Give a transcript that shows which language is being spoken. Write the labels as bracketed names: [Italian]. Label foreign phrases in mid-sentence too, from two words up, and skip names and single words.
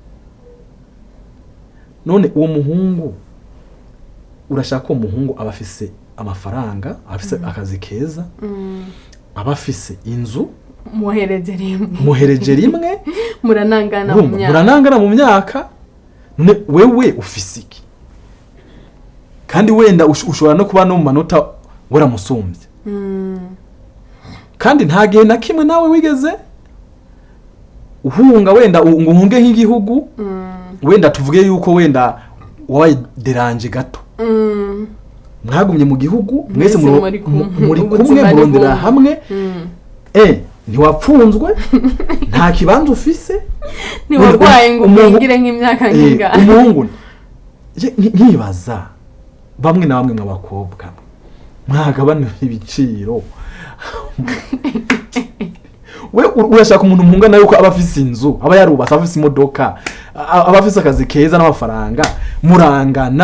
[Rundi] none uwo muhungu urashaka uwo muhungu aba afise amafaranga afise akazi keza aba afise inzu muhereje rimwe muranangana mu myaka none wewe ufise iki kandi wenda ushobora no kuba no mu manota waramusumbye kandi nta gihe na kimwe nawe wigeze uhunga wenda ngo uhunge nk'igihugu wenda tuvuge yuko wenda wabaye deranje gato mwagumye mu gihugu mwese muri kumwe murondera hamwe ntiwapfunzwe nta kibanza ufise ntiwarwaye ngo umwingire nk'imyaka nk'ingana umuhungu nkibaza bamwe na bamwe mw'abakobwa mwagabana ibiciro we urashaka umuntu mpungana yuko aba afise inzu aba yarubatse afise imodoka aba afise akazi keza n'amafaranga murangana